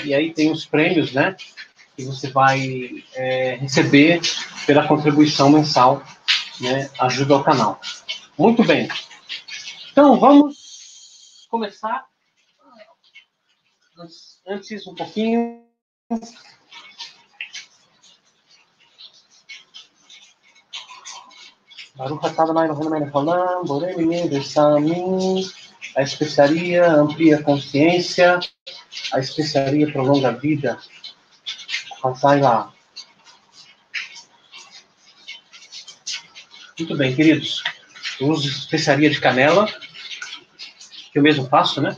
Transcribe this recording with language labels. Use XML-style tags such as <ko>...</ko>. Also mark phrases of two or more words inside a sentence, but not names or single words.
<pt>E aí tem os prêmios, né, que você vai receber pela contribuição mensal, né, ajuda ao canal. Muito bem. Então, vamos começar. Antes, um pouquinho.</pt> <he>ברוך אתה אדני אלהינו מלך העולם בורא מיני בשמים.</he> <pt>A especiaria amplia a consciência. A especiaria prolonga a vida. Vai lá. Muito bem, queridos. Eu uso especiaria de canela, que eu mesmo faço, né?</pt>